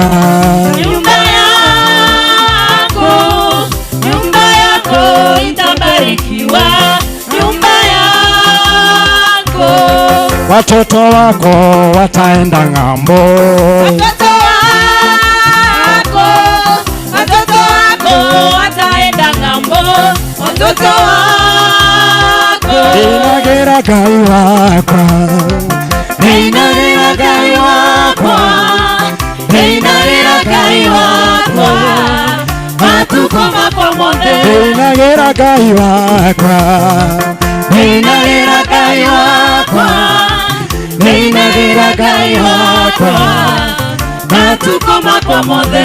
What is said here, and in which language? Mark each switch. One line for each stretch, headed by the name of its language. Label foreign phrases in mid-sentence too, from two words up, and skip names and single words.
Swahili: nyumba yako itabarikiwa, nyumba yako. Watoto wako wataenda ng'ambo, watoto wako wataenda ng'ambo, watoto wako.
Kamba: Ninagira Ngai wakwa, ninagira Ngai wakwa, ninagira Ngai wakwa, matukoma kwa monde. Ninagira Ngai wakwa, ninagira Ngai wakwa, ninagira Ngai wakwa, matukoma kwa monde.